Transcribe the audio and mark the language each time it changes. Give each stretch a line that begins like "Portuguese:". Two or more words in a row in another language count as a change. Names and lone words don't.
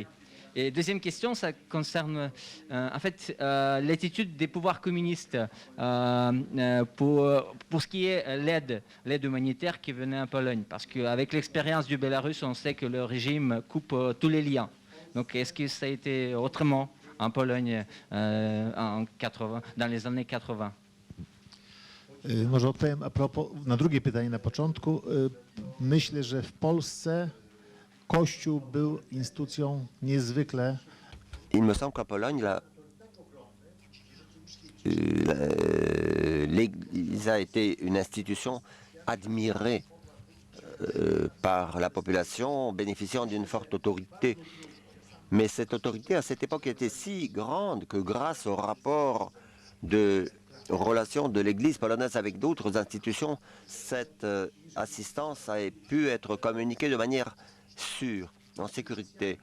French: Et deuxième question, ça concerne en fait l'attitude des pouvoirs communistes pour ce qui est l'aide humanitaire qui venait en Pologne. Parce qu'avec l'expérience du Bélarus, on sait que le régime coupe tous les liens. Donc est-ce que ça a été autrement en Pologne dans les années 80?
Polish: Może odpowiem
French: a propos,
Polish: na drugie pytanie na początku. Myślę, że w Polsce Kościół był instytucją niezwykle.
French: Il me semble qu'en Pologne, l'Église a été une institution admirée par la population, bénéficiant d'une forte autorité. Mais cette autorité, à cette époque, était si grande que grâce au rapport de relations de l'Église polonaise avec d'autres institutions, cette assistance a pu être communiquée de manière sûre, en sécurité.